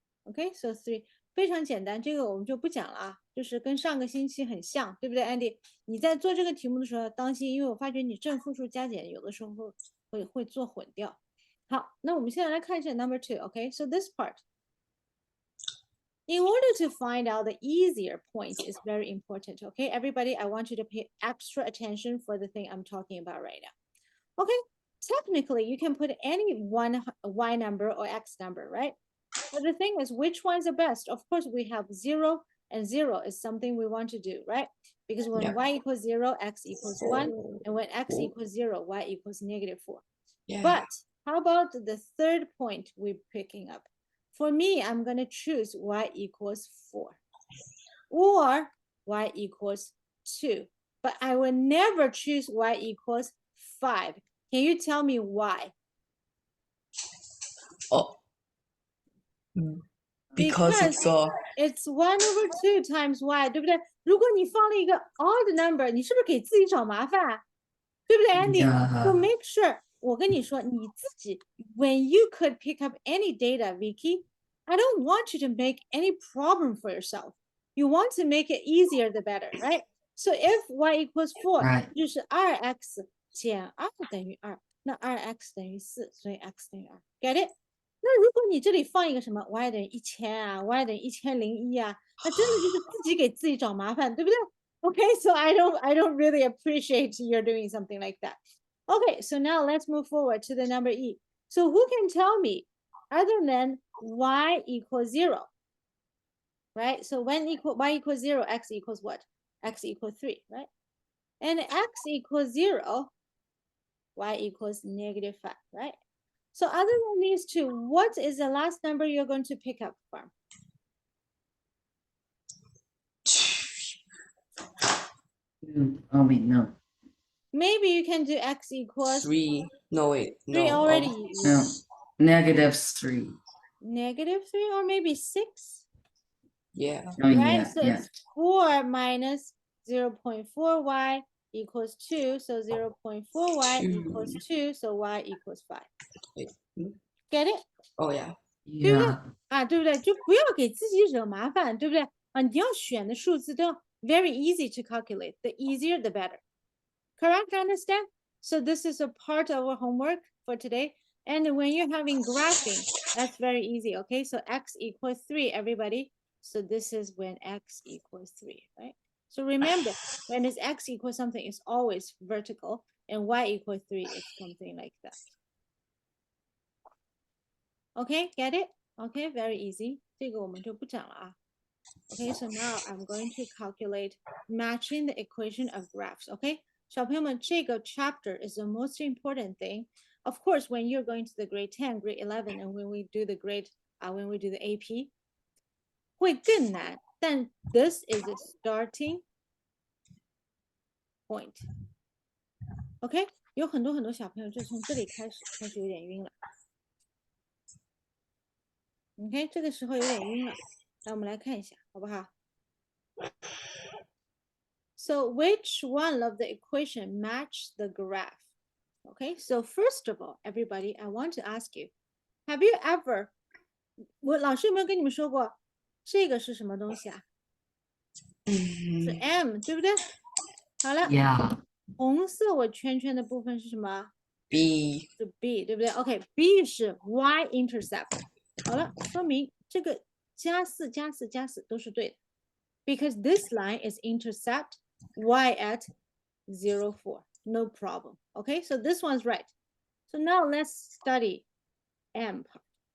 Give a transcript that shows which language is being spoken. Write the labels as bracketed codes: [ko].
[en] Okay, so [zh] 3非常简单，这个我们就不讲了啊，就是跟上个星期很像，对不对 ，Andy？你在做这个题目的时候要当心，因为我发觉你正负数加减有的时候会做混掉。好，那我们现在来看一下 number 2，okay? [en] So this part. In order to find out the easier points is very important, okay? Everybody, I want you to pay extra attention for the thing I'm talking about right now. Okay, technically you can put any one y number or x number, right? But the thing is, which one's the best? Of course, we have 0, and 0 is something we want to do, right? Because when y equals 0, x equals 1, and when x equals 0, y equals negative 4. Yeah. But how about the third point we're picking up? For me, I'm going to choose y equals 4 or y equals 2. But I will never choose y equals 5. Can you tell me why? Oh. Because it's 1 over 2 times y, [zh] 对不对？如果你放了一个 odd number，你是不是给自己找麻烦啊？对不对 [en] ，Andy？So make sure， [zh] 我跟你说，你自己 [en] when you could pick up any data, Vicky, I don't want you to make any problem for yourself. You want to make it easier, the better, right? So if y equals 4， [zh] 就是 2x 减2等于2，那 2x 等于4，所以 x 等于2。 [en] Get it？ [zh] 那如果你这里放一个什么 y 等于1000啊 ，y 等于1001啊，那真的就是自己给自己找麻烦，对不对？ [en] Okay, so I don't really appreciate you're doing something like that. Okay, so now let's move forward to the number E. So who can tell me other than y equals 0, right? So when y equals 0, x equals what? X equals 3, right? and x equals 0, y equals -5, right? So other than these two, what is the last number you're going to pick up from? Oh wait, no. Maybe you can do x equals 3. No, wait. 3 No. already. No. -3. -3 or maybe 6, Yeah. Oh right? So yeah. it's 4 minus 0.4y equals 2. So 0.4y 2. equals 2. So y equals 5. Wait. Hmm? Get it? Oh, yeah. Yeah. [zh] 啊，对不对？就不要给自己惹麻烦，对不对？啊，你要选的数字都要 [en] very easy to calculate. The easier, the better. Correct? Understand? So this is a part of our homework for today. And when you're having graphing, that's very easy. Okay, so x equals 3, everybody. So this is when x equals 3, right? So remember, when it's x equals something, it's always vertical, and y equals 3 is something like that. Okay, get it? Okay, very easy. [zh] 这个我们就不讲了啊。 [en] Okay, so now I'm going to calculate matching the equation of graphs. Okay, [zh] 小朋友们， [en] 这个 chapter is the most important thing. Of course, when you're going to the grade 10, grade 11, and when we do the when we do the AP, [zh] 会更难. [en] Then this is a starting point. [zh] Okay, 有很多小朋友就从这里开始有点晕了。 OK， 这个时候有点晕了。来，我们来看一下，好不好？ [en] So which one of the equation match the graph? Okay, so first of all, everybody, I want to ask you, have you ever [zh] 我老师有没有跟你们说过这个是什么东西啊？是 M， 对不对？好了， [en] Yeah. [zh] 红色我圈圈的部分是什么？ [en] B. [zh] 是 B， 对不对 ？OK，B 是 Y intercept。好了，说明这个加4加4加4都是对的 ， [en] because this line is intercept Y at 0, 4. No problem. Okay, so this one's right. So now let's study M part.